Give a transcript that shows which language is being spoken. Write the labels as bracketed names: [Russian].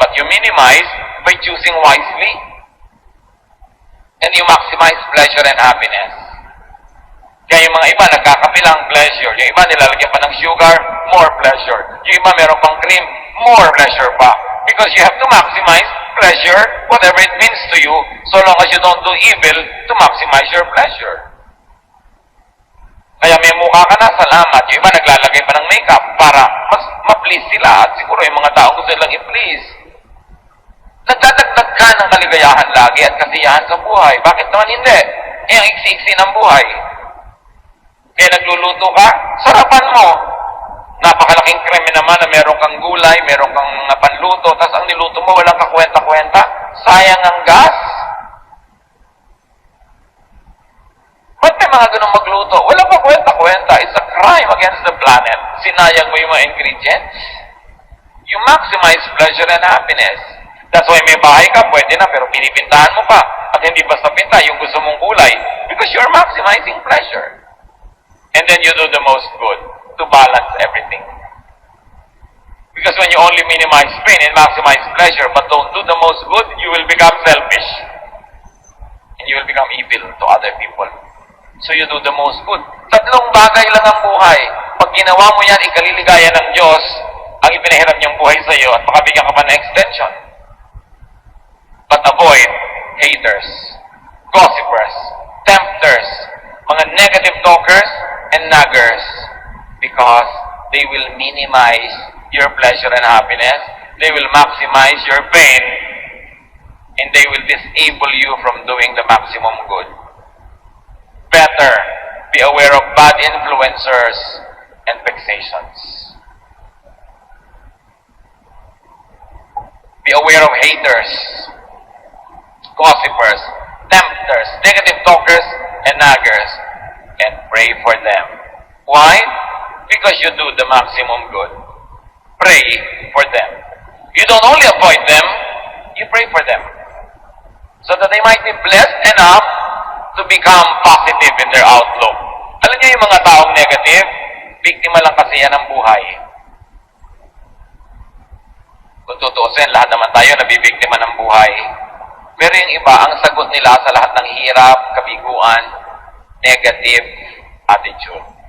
[English] But you minimize by choosing wisely. And you maximize pleasure and happiness. [Filipino] Kaya yung mga iba, nagkakapilang pleasure. Yung iba, nilalagyan pa ng sugar, [English] more pleasure. [Filipino] Yung iba, meron pang cream, more pleasure pa. [English] Because you have to maximize pleasure, whatever it means to you, so long as you don't do evil to maximize your pleasure. [Filipino] Kaya may mukha ka na, salamat. Yung iba naglalagay pa ng makeup para mas ma-please sila. At siguro yung mga tao gusto nilang i-please. Nagdadagdag ka ng kaligayahan lagi at kasiyahan sa buhay. Bakit naman hindi? Eh, ang iksi-iksi ng buhay. Kaya nagluluto ka, sarapan mo. Napakalaking kreme naman na meron kang gulay, meron kang mga panluto, tapos ang niluto mo walang kakwenta-kwenta. Sayang ang gas. Ba't may mga ganun magluto? Walang pa kwenta-kwenta. [English] It's a crime against the planet. [Filipino] Sinayang mo yung mga ingredients. [English] You maximize pleasure and happiness. That's why [Filipino] may bahay ka, pwede na, pero pinipintahan mo pa. At hindi basta pinta yung gusto mong kulay. [English] Because you're maximizing pleasure. And then you do the most good to balance everything. Because when you only minimize pain and maximize pleasure, but don't do the most good, you will become selfish. And you will become evil to other people. So you do the most good. [Filipino] Tatlong bagay lang ang buhay. pag ginawa mo yan, ikaliligaya ng Diyos ang ipinahiram niyang buhay sa iyo at makabigyan ka pa ng extension. [English] But avoid haters, gossipers, tempters, mga negative talkers, and naggers, because they will minimize your pleasure and happiness, they will maximize your pain, and they will disable you from doing the maximum good. Better be aware of bad influencers and vexations. Be aware of haters, gossipers, tempters, negative talkers, and naggers, and pray for them. Why? Because you do the maximum good. Pray for them. You don't only avoid them, you pray for them, so that they might be blessed enough to become positive in their outlook. [Filipino] Alam niyo yung mga taong negative, biktima lang kasi yan ng buhay. Kung tutuusin, lahat naman tayo nabibiktima ng buhay. Pero yung iba, ang sagot nila sa lahat ng hirap, kabiguan, negative attitude.